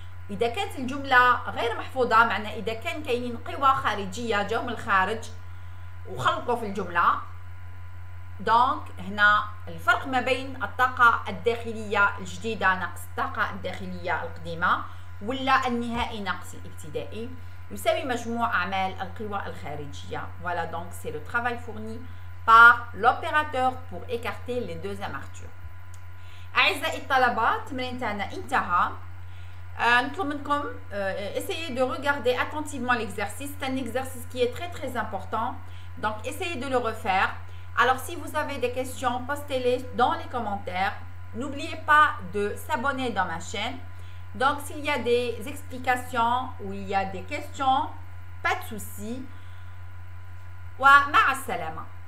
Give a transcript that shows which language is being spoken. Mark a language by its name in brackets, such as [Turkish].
[Arabic] إذا كانت الجملة غير محفوظة معناه إذا كان كاينين قوى خارجية جاو من الخارج وخلطوا في الجملة، دونك هنا الفرق ما بين الطاقة الداخلية الجديدة ناقص الطاقة الداخلية القديمة ولا النهائي ناقص الابتدائي يساوي مجموع أعمال القوى الخارجية. [French] Voilà, donc c'est le travail fourni par l'opérateur pour écarter les deux amartures. [Arabic] أعزائي الطلبة التمرين تاعنا انتهى. نطلب منكم [French] essayez de regarder attentivement l'exercice. C'est un exercice qui est très important, donc essayez de le refaire. Alors si vous avez des questions, postez-les dans les commentaires. N'oubliez pas de s'abonner dans ma chaîne. Donc s'il y a des explications ou il y a des questions, pas de souci. Wa ma'a salama.